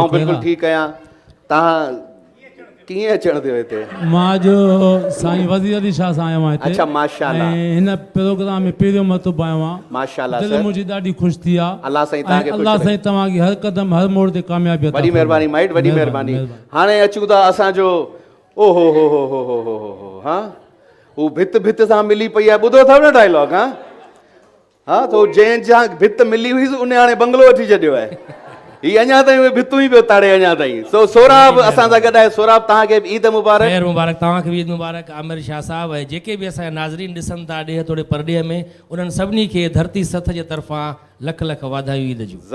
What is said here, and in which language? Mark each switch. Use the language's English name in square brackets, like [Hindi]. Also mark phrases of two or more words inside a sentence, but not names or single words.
[Sindhi] आउं बिल्कुलु ठीकु आहियां। तव्हां कीअं अचणु थियो हिते? मां जो साईं वज़ीर अली शाह सां आयो आहियां हिते। अच्छा माशाअल्लाह। ऐं हिन प्रोग्राम में पहिरियों मरतबो आयो आहियां। माशाअल्लाह दिलि सर। मुंहिंजी ॾाढी ख़ुशि थी आहे। अल्लाह साईं तव्हांखे अल्लाह साईं तव्हांजी हर क़दम हर मोड़ ते कामयाबी अता वॾी महिरबानी माइट, वॾी महिरबानी। हाणे अचूं था असांजो ओ हो हो हो हो हो हो हा हू भित भित सां मिली पई आहे, ॿुधो अथव न डायलॉग? हा हा तो जंहिंजा भित मिली हुई उन हाणे बंगलो वठी छॾियो आहे। ही अञा ताईं उहे भितूं ई पियो ताड़े अञा ताईं। सो सोराब असां सां गॾु आहे। सोराब तव्हांखे ईद मुबारक। खैर मुबारक, तव्हांखे बि ईद मुबारक। आमिर शाह साहब ऐं जेके बि असांजा नाज़रीन ॾिसनि था ॾे थोरे परॾेह में, उन्हनि सभिनी खे धरती सथ जे तरफ़ां लख लख वाधायूं ईद जूं।